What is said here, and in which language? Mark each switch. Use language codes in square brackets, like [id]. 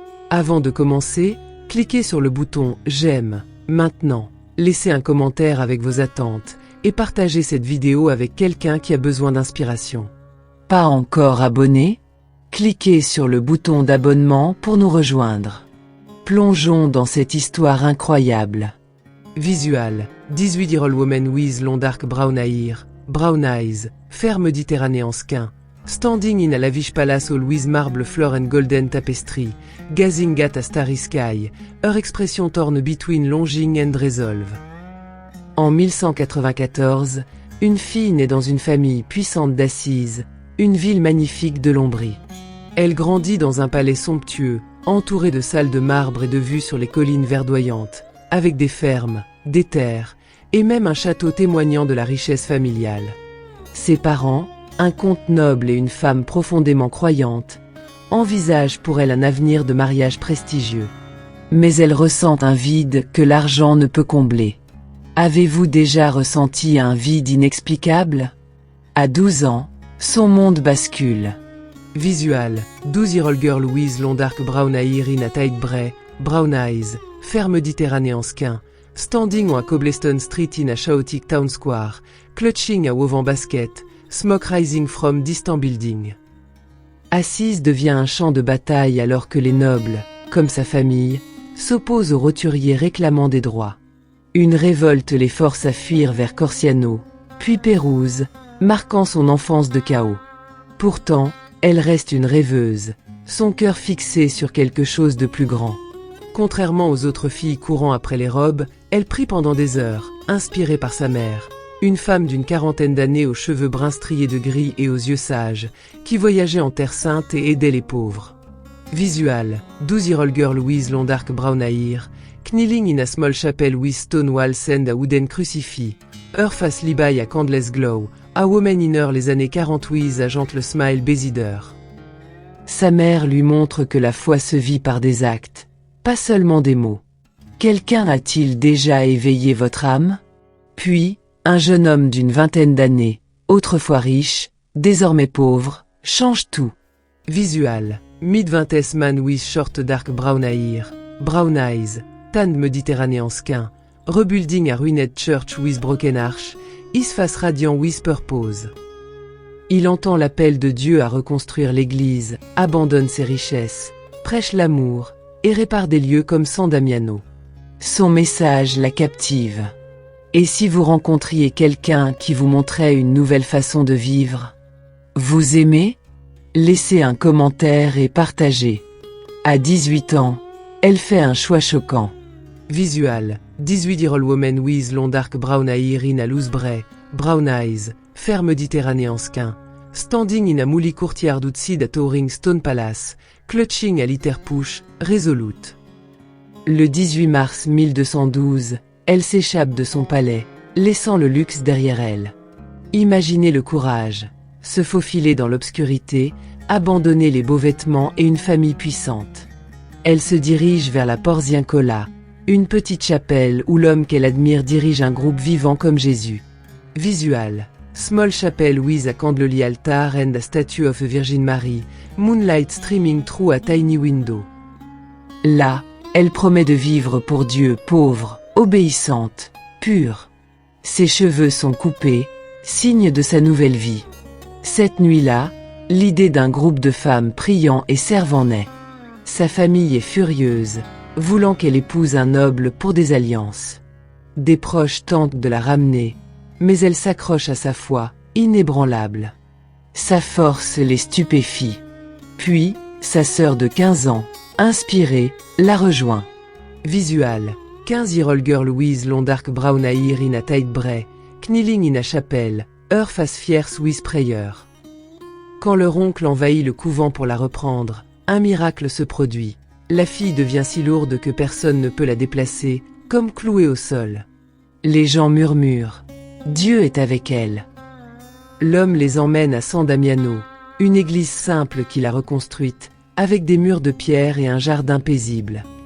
[fr] Avant de commencer, cliquez sur le bouton « J'aime » maintenant. Laissez un commentaire avec vos attentes et partagez cette vidéo avec quelqu'un qui a besoin d'inspiration. Pas encore abonné? Cliquez sur le bouton d'abonnement pour nous rejoindre. Plongeons dans cette histoire incroyable. [en] Visual, 18-year-old woman with long dark brown hair, brown eyes, fair Méditerranéen skin, standing in a lavish palace hall with marble floor and golden tapestry, gazing at a starry sky, her expression torn between longing and resolve. [fr] En 1194, une fille naît dans une famille puissante d'Assise, une ville magnifique de l'Ombrie. Elle grandit dans un palais somptueux, entouré de salles de marbre et de vues sur les collines verdoyantes, avec des fermes, des terres, et même un château témoignant de la richesse familiale. Ses parents, un comte noble et une femme profondément croyante, envisagent pour elle un avenir de mariage prestigieux. Mais elle ressent un vide que l'argent ne peut combler. Avez-vous déjà ressenti un vide inexplicable? À 12 ans, son monde bascule. [en] Visual, 12-year-old girl with long dark brown hair in a tight braid, brown eyes, fair Méditerranéen skin, standing on a cobblestone street in a chaotic town square, clutching a woven basket, smoke rising from distant building. [fr] Assise devient un champ de bataille alors que les nobles, comme sa famille, s'opposent aux roturiers réclamant des droits. Une révolte les force à fuir vers Corciano, puis Pérouse, marquant son enfance de chaos. Pourtant, elle reste une rêveuse, son cœur fixé sur quelque chose de plus grand. Contrairement aux autres filles courant après les robes, elle prie pendant des heures, inspirée par sa mère, une femme d'une quarantaine d'années aux cheveux bruns striés de gris et aux yeux sages, qui voyageait en Terre Sainte et aidait les pauvres. [en] Visual, 12-year-old girl with long dark brown hair, kneeling in a small chapel with stone walls and a wooden crucifix, her face lit by a candleless glow, a woman in her [fr] les années 40 [en] with a gentle smile bésider. [fr] Sa mère lui montre que la foi se vit par des actes, pas seulement des mots. Quelqu'un a-t-il déjà éveillé votre âme? Puis, un jeune homme d'une vingtaine d'années, autrefois riche, désormais pauvre, change tout. [en] Visual, mid-20s man with short dark brown hair, brown eyes, tanned Méditerranéen skin, rebuilding a ruined church with broken arch, his face radiant with purpose. [fr] Il entend l'appel de Dieu à reconstruire l'église, abandonne ses richesses, prêche l'amour, et répare des lieux comme San Damiano. Son message la captive. Et si vous rencontriez quelqu'un qui vous montrait une nouvelle façon de vivre? Vous aimez? Laissez un commentaire et partagez. À 18 ans, elle fait un choix choquant. [en] Visual, 18-year-old woman with long dark brown hair in a loose braid, brown eyes, fair Méditerranéen skin, standing in a moully courtyard outside a towering stone palace, clutching a litter push, resolute. [fr] Le 18 mars 1212, elle s'échappe de son palais, laissant le luxe derrière elle. Imaginez le courage, se faufiler dans l'obscurité, abandonner les beaux vêtements et une famille puissante. Elle se dirige vers la Porziencola, une petite chapelle où l'homme qu'elle admire dirige un groupe vivant comme Jésus. [en] Visual, small chapel with a candlelit altar and a statue of a Virgin Mary, moonlight streaming through a tiny window. [fr] Là, elle promet de vivre pour Dieu pauvre, obéissante, pure. Ses cheveux sont coupés, signe de sa nouvelle vie. Cette nuit-là, l'idée d'un groupe de femmes priant et servant naît. Sa famille est furieuse, voulant qu'elle épouse un noble pour des alliances. Des proches tentent de la ramener, mais elle s'accroche à sa foi, inébranlable. Sa force les stupéfie. Puis, sa sœur de 15 ans, inspirée, la rejoint. [en] Visual, 15-year-old girl with long dark brown hair in a tight braid, kneeling in a chapel, her face fierce with prayer. [fr] Quand leur oncle envahit le couvent pour la reprendre, un miracle se produit. La fille devient si lourde que personne ne peut la déplacer, comme clouée au sol. Les gens murmurent « Dieu est avec elle ». L'homme les emmène à San Damiano, une église simple qu'il a reconstruite, avec des murs de pierre et un jardin paisible.